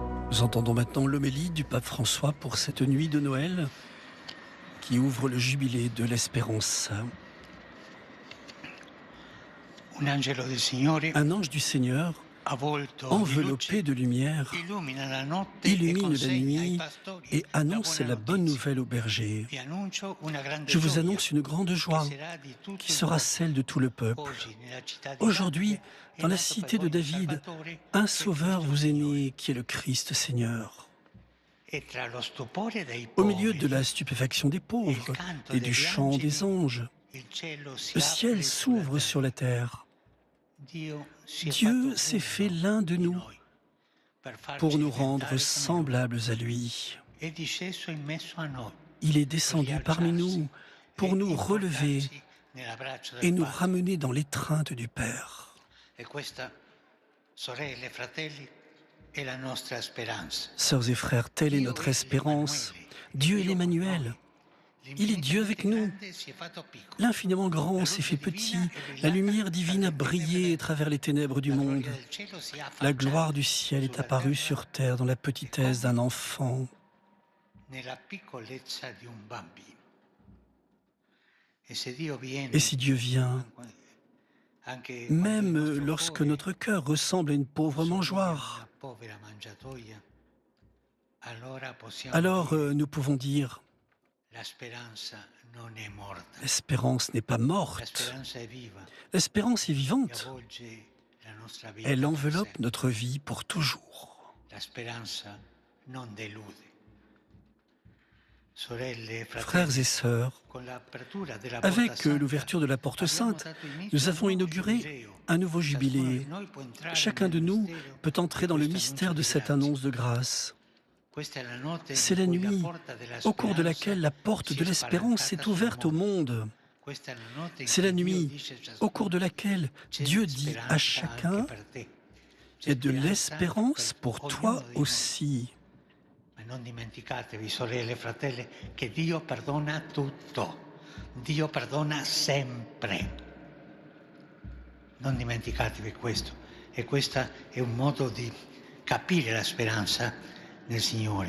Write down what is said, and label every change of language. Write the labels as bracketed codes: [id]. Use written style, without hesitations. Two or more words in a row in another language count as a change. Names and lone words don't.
[fr] Nous entendons maintenant l'homélie du pape François pour cette nuit de Noël qui ouvre le jubilé de l'espérance. [it] Un angelo del Signore, [fr] Un ange du Seigneur, [it] avvolto di [fr] enveloppé [it] luce, [fr] de lumière, [it] illumina la notte e [fr] illumine la [it] consegna ai [fr] nuit [it] pastori [fr] et la annonce [it] buona [fr] la bonne [it] notizia. [fr] nouvelle aux bergers. [it] Vi annuncio una grande [fr] Je vous [it] gioia [fr] annonce une grande [it] che [fr] joie [it] sarà di tutto [fr] qui [it] il [fr] sera [it] popolo. [fr] celle de tout le peuple. [it] Oggi nella città di [fr] Aujourd'hui, [it] Davide è [fr] dans la [it] nato per [fr] cité de [it] voi un [fr] David, [it] Salvatore, [fr] un [it] che è [fr] sauveur [it] Cristo [fr] vous est [it] Signore. [fr] né, qui est le Christ Seigneur. [it] E tra lo stupore dei [fr] Au milieu de la [it] poveri [fr] stupéfaction des [it] e il [fr] pauvres [it] canto [fr] et du [it] degli [fr] chant des [it] angeli, [fr] anges, [it] il cielo si [fr] le [it] apre [fr] ciel [it] sulla [fr] s'ouvre sur [it] terra. [fr] la terre. [it] Dio si è [fr] Dieu [it] fatto [fr] s'est fait [it] uno [fr] l'un de [it] di [fr] nous [it] noi per [fr] pour [it] farci [fr] nous rendre [it] diventare come lui. [fr] semblables à lui. [it] È disceso in mezzo a noi [fr] Il est [it] per [fr] descendu parmi [it] rialzarsi [fr] nous pour [it] e [fr] nous relever [it] importarci nell'abbraccio [fr] et [it] del [fr] nous [it] Padre. [fr] ramener dans l'étreinte du Père. [it] E questa, sorelle e fratelli, è la nostra speranza. [fr] Sœurs et frères, telle est [it] Dio [fr] notre [it] è [fr] espérance. [it] l'Emanuele, [fr] Dieu est [it] Dio con [fr] l'Emmanuel. [it] noi. [fr] Il est Dieu avec nous. [it] L'infinitamente si è fatto piccolo. [fr] L'infiniment grand [it] La [fr] s'est fait [it] luce [fr] petit. [it] divina è [fr] La [it] brillata [fr] lumière divine a [it] tra le tenebre [fr] brillé [it] del [fr] à travers les ténèbres du [it] La [fr] monde. [it] gloria del cielo si è [fr] La gloire [it] affacciata [fr] du ciel est [it] sulla [fr] apparue [it] terra [fr] sur terre dans la [it] e [fr] petitesse d'un enfant. [it] nella piccolezza di un bambino. E se Dio viene, [fr] Et si Dieu vient, [it] anche [fr] même [it] quando il nostro [fr] lorsque [it] cuore [fr] notre cœur ressemble à une pauvre [it] somiglia a [fr] mangeoire, [it] una povera mangiatoia, allora possiamo [fr] alors [it] dire [fr] nous pouvons dire, [it] la speranza non è morta. [fr] l'espérance n'est pas [it] La [fr] morte. [it] speranza è viva [fr] L'espérance est [it] e [fr] vivante. [it] avvolge la nostra vita [fr] Elle [it] per [fr] enveloppe [it] sempre. [fr] notre vie pour toujours. [it] La speranza non delude. Sorelle e [fr] Frères [it] fratelli, [fr] et sœurs, [it] con l'apertura della porta [fr] avec [it] santa [fr] l'ouverture de la porte [it] abbiamo [fr] sainte, [it] dato inizio [fr] nous [it] a un [fr] avons [it] nuovo [fr] inauguré [it] giubileo. [fr] un nouveau [it] Ciascuno [fr] jubilé. [it] di noi può entrare [fr] Chacun [it] nel [fr] de nous [it] mistero [fr] peut entrer [it] di [fr] dans le [it] questo [fr] mystère [it] annuncio [fr] de [it] di [fr] cette [it] grazia. [fr] annonce de grâce. [it] Questa è la notte [fr] C'est [it] in [fr] la [it] cui la [fr] nuit [it] porta della [fr] au cours de [it] speranza [fr] laquelle la porte [it] si [fr] de [it] è [fr] l'espérance [it] spalancata [fr] est [it] sul [fr] ouverte au [it] mondo. [fr] monde. [it] Questa è la notte in [fr] C'est la [it] cui Dio [fr] nuit [it] dice a [fr] au cours de [it] ciascuno: [fr] laquelle [it] c'è [fr] Dieu dit à [it] speranza [fr] chacun [it] anche per te. « C'è [fr] et de [it] speranza [fr] l'espérance [it] per [fr] pour [it] ognuno [fr] toi [it] di noi. [fr] aussi [it] Ma non dimenticatevi, sorelle e fratelli, che Dio perdona tutto. Dio perdona sempre. Non dimenticatevi questo. E questo è un modo di capire la speranza nel Signore.